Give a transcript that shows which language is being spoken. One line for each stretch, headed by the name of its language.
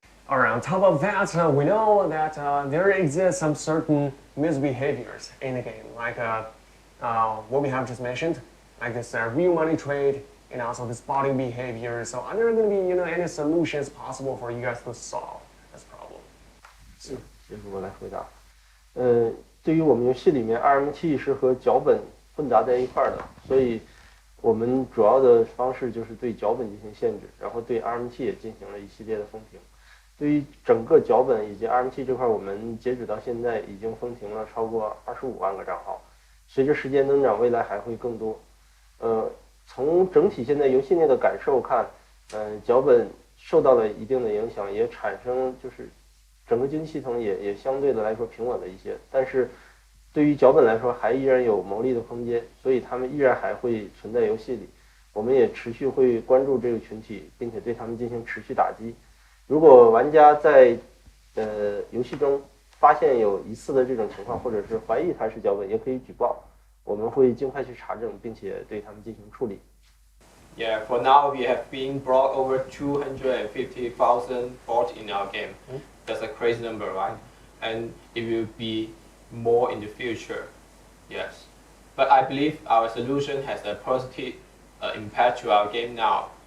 English: All right, on top of that, we know that there exists some certain misbehaviors in the game, like what we have just mentioned, like this real money trade, and also this botting behavior. So are there going to be any solutions possible for you guys to solve this problem?
Chinese: 是，由我来回答。对于我们游戏里面 RMT 是和脚本混杂在一块儿的，所以我们主要的方式就是对脚本进行限制，然后对 RMT 也进行了一系列的封停。对于整个脚本以及 RMT 这块，我们截止到现在已经封停了超过25万个账号，随着时间增长，未来还会更多。从整体现在游戏内的感受看，脚本受到了一定的影响，也产生就是整个经济系统也相对的来说平稳了一些。但是对于脚本来说，还依然有牟利的空间，所以他们依然还会存在游戏里。我们也持续会关注这个群体，并且对他们进行持续打击。如果玩家在游戏中发现有疑似的这种情况，或者是怀疑它是脚本，也可以举报。我们会尽快去查证，并且对他们进行处理。
English: Yeah, for now we have been brought over 250,000 bots in our game. That's a crazy number, right? And it will be more in the future. Yes, but I believe our solution has a positive impact to our game now.